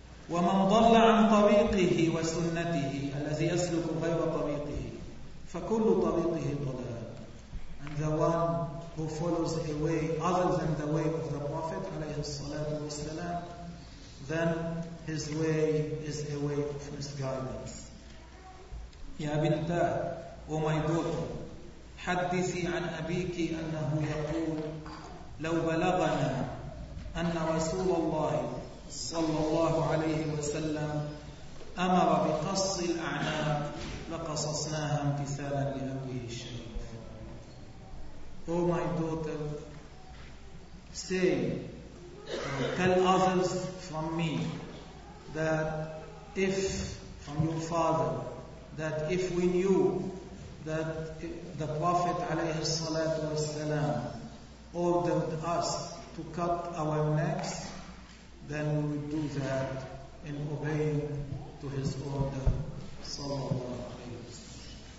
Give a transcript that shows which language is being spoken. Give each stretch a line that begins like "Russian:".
Arabic: ومن ضل عن طريقه وسنته, الذي يسلك غير طريقه, فكل طريقه ضلال.
English: And the one who follows a way other than the way of the Prophet عليه الصلاة والسلام, then his way is a way of misguidance.
Arabic: يا بنتا,
English: oh my daughter,
Arabic: حدثي عن أبيك أنه يقول: لو بلغنا أن رسول الله صلى الله عليه وسلم أمر بقص الأعناق لقصصناها امتثالا لأبيه الشريف.
English: Oh my daughter, say, tell others from me that if, from your father, that if we knew that the Prophet عليه الصلاة والسلام ordered us to cut our necks, then we would do that in obeying to his order, صلى الله عليه وسلم.